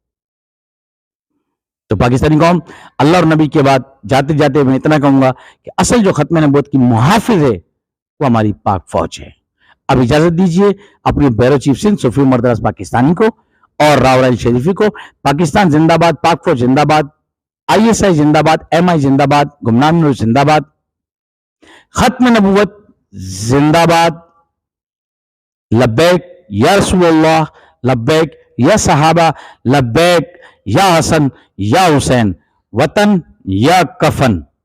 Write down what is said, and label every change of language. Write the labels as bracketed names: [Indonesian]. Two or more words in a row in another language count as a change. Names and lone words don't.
[Urdu] تو پاکستانی قوم, اللہ اور نبی کے بعد جاتے جاتے میں اتنا کہوں گا کہ اصل جو ختم نبوت کی محافظ ہے وہ ہماری پاک فوج ہے. اب اجازت دیجئے اپنے بیورو چیف سندھ صوفی عمر دراز پاکستانی کو اور راؤ رائل شریفی کو, پاکستان زندہ باد, پاک فوج زندہ باد, ISI زندہ باد, MI زندہ باد, گمنام نور زندہ باد, ختم نبوت زندہ باد, [Arabic] لبیک یا رسول اللہ, لبیک یا صحابہ, لبیک یا حسن یا حسین, [Urdu] وطن یا کفن.